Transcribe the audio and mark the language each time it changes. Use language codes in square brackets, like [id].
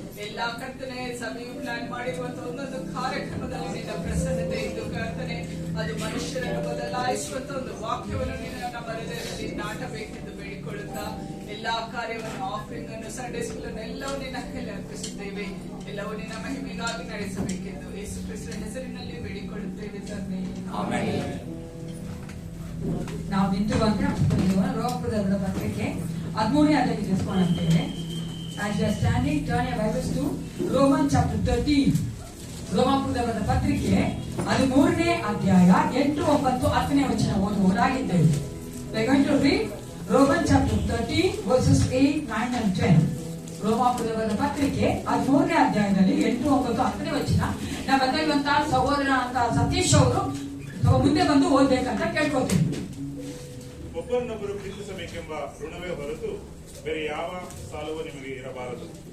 [kn] ಎಲ್ಲಾ ಕರ್ತನೆ ಸಭೆಯು ಪ್ಲಾನ್ ಮಾಡಿರುವಂತಹ ಒಂದೊಂದು ಕಾರ್ಯಕ್ರಮದಲ್ಲಿ ನಿನ್ನ ಪ್ರಸನ್ನತೆ ಇದ್ದು ಕರ್ತನೆ ಅದು ಮನುಷ್ಯರನ್ನು ಬದಲಾಯಿಸುವಂತ ಒಂದು ವಾಕ್ಯವನ್ನು ನಿನ್ನ ನಮ್ಮ ಹೃದಯದಲ್ಲಿ ನಾಟಬೇಕೆಂದು ಬೇಡಿಕೊಳ್ಳುತ್ತಾ ಎಲ್ಲಾ ಕಾರ್ಯವನ್ನು ಆಫರಿಂಗ್ ಅನ್ನು ಸಂಡೇ ಸ್ಕೂಲ್ ಅನ್ನು ಎಲ್ಲವೂ ನಿನ್ನ ಕೈಯಲ್ಲಿ ಅರ್ಪಿಸುತ್ತೇವೆ. ಎಲ್ಲವೂ ನಿನ್ನ ಮಹಿಮೆಗಾಗಿ ನಡೆಸಬೇಕೆಂದು ಯೇಸು ಕ್ರಿಸ್ತನ ಹೆಸರಿನಲ್ಲಿ ಬೇಡಿಕೊಳ್ಳುತ್ತೇವೆ ತಂದೆ, ಆಮೆನ್. ನಾವು ನಿಂತು ಬಂದ್ರೆ ರೋಮಪುರದ ಪತ್ರಿಕೆ 13ನೇ ಅಧ್ಯಾಯ ತಿಳಿಸ್ಕೊಳ್ಳುತ್ತೇವೆ. [en] As you are standing, turn your Bibles to Romans chapter 13. [kn] ರೋಮಪುರದ ಪತ್ರಿಕೆ 13ನೇ ಅಧ್ಯಾಯ 8, 9, 10ನೇ ವಚನ ಓದುವುದಾಗಿದ್ದೇವೆ. [en] We are going to read Romans chapter 13 verses 8, 9 and 10. [kn] ರೋಮಪುರದ ಪತ್ರಿಕೆ 13ನೇ ಅಧ್ಯಾಯದಲ್ಲಿ 8, 9, 10ನೇ ವಚನ ನಮ್ಮ ಬದಲಿರುವಂತಹ ಸಹೋದರ ಅಂತ ಸತೀಶ್ ಅವರು ಮುಂದೆ ಬಂದು ಓದ್ಬೇಕಂತ ಕೇಳ್ಕೊತೀವಿ. ಒಬ್ಬರನ್ನೊಬ್ಬರು ಪ್ರೀತಿಸಬೇಕೆಂಬ ಋಣವೇ ಹೊರತು ಬೇರೆ ಯಾವ ಸಾಲವೂ ನಿಮಗೆ ಇರಬಾರದು.